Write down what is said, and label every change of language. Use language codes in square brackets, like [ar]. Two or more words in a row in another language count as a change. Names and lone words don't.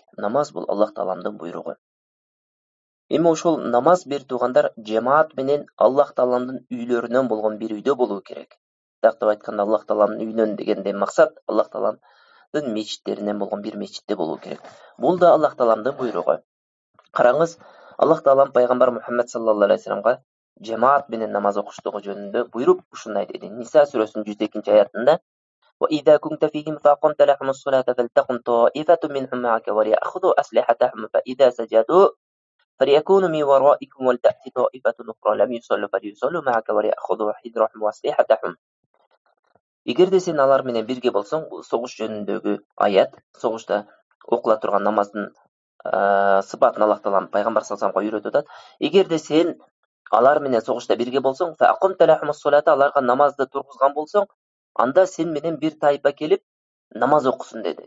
[ky] Намаз бул Аллах Тааландын буйругу. Эми ошол намаз бир туугандар жамаат менен Аллах Тааландын үйлөрүнөн болгон бир үйдө болуу керек. Тактап айтканда Аллах Тааландын үйүнөн дегенден максат Аллах Тааландын мечиттеринен болгон бир мечитте болуу керек. Бул да Аллах Тааландын буйругу. Караңыз, Аллах Таалам пайгамбар Мухаммад [ar] صلى الله عليه و سلم [ky] жамаат менен намаз окуштугу жөнүндө буйруп ушундай деди. Ниса сүрөсүнүн 102 аятында [ar] وإذا كنت فيهم فأقمت لهم الصلاة فلتقم طائفة منهم معك وليأخذوا أسلحتهم فإذا سجدوا فليكونوا من ورائكم ولتأتي طائفة أخرى لم يصلوا فليصلوا معك وليأخذوا حذرهم وأسلحتهم. [ky] Эгерде сен алар менен бирге болсоң, бул согуш жөнүндөгү аят, согушта окула турган намаздын сыпатын Аллах Таалам пайгамбар [ar] صلى الله عليه و سلم [ky] үйрөтүп атат. Эгерде сен алар менен согушта бирге болсоң, [ar] فأقمت لهم الصلاة, [ky] аларга намазды тургузган болсоң, анда сен менен бир тайпа келип намаз окусун деди.